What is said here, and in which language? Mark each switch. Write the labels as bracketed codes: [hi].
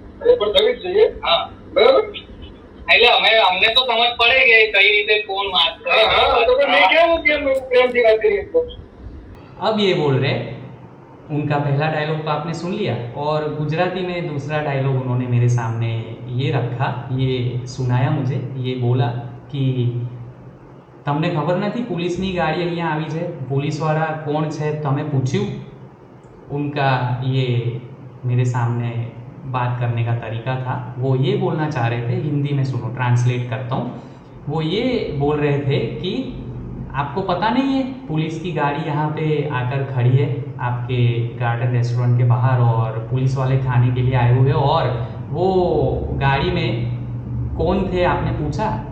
[gu] એટલે અમે અમને તો સમજ પડે કે કઈ રીતે કોણ વાત કરે. [hi] अब ये बोल रहे, उनका पहला डायलॉग तो आपने सुन लिया और गुजराती में दूसरा डायलॉग उन्होंने मेरे सामने ये रखा, ये सुनाया मुझे। ये बोला कि [gu] તમને ખબર નથી पुलिसની ગાડી અહીંયા આવી છે, पुलिसवाला कौन છે તમે પૂછ્યું? [hi] उनका ये मेरे सामने बात करने का तरीका था। वो ये बोलना चाह रहे थे, हिंदी में सुनो ट्रांसलेट करता हूँ। वो ये बोल रहे थे कि आपको पता नहीं है पुलिस की गाड़ी यहाँ पे आकर खड़ी है आपके गार्डन रेस्टोरेंट के बाहर और पुलिस वाले खाने के लिए आए हुए हैं, और वो गाड़ी में कौन थे आपने पूछा?